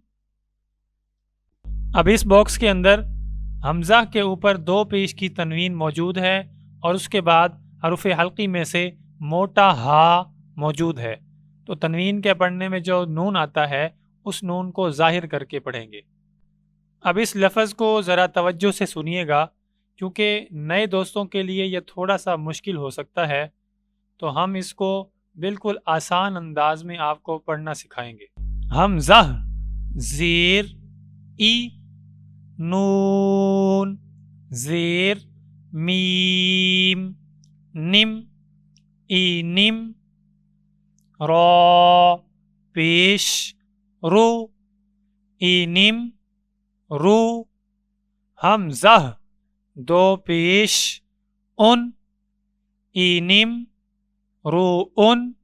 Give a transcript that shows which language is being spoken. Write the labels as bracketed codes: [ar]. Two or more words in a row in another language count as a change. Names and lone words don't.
[ur] اب اس باکس کے اندر حمزہ کے اوپر دو پیش کی تنوین موجود ہے اور اس کے بعد حرف حلقی میں سے موٹا ہا موجود ہے، تو تنوین کے پڑھنے میں جو نون آتا ہے اس نون کو ظاہر کر کے پڑھیں گے۔ اب اس لفظ کو ذرا توجہ سے سنیے گا کیونکہ نئے دوستوں کے لیے یہ تھوڑا سا مشکل ہو سکتا ہے، تو ہم اس کو بالکل آسان انداز میں آپ کو پڑھنا سکھائیں گے۔ حمزہ زیر ای نون زیر میم نم ای نم را پیش رو ای نم رو حمزہ دو پیش ان ای نم رو ان